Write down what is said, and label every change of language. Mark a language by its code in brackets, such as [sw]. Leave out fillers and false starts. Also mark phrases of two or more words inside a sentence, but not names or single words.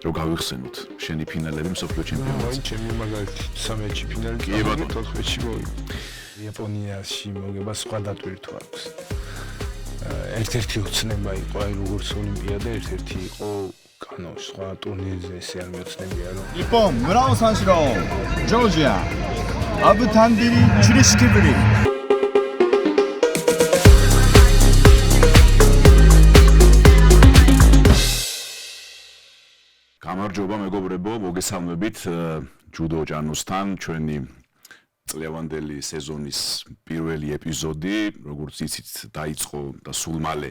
[ka] რო გავიხსენოთ შენი ფინალები მსოფლიო ჩემპიონატზე. ჩემი მაგალითად 13-ში ფინალი კი ბატონო 4-ში მოვიდა. იაპონიაში მოგება სხვა დატვირთვა აქვს. ერთ-ერთი ოცნება იყო აი როგორც ოლიმპიადა, ერთ-ერთი იყო კანო სხვა ტურნირზე ესე არ მეოცნებია რომ. [ko] 일본 무라오 선수로 조지아 아부탄디리 주리시키브리 [ka] გამარჯობა მეგობრებო, მოგესალმებით ჯუდო ჭანოსთან ჩვენი წლევანდელი სეზონის პირველი ეპიზოდი, როგორც იცით, დაიწყო და სულ მალე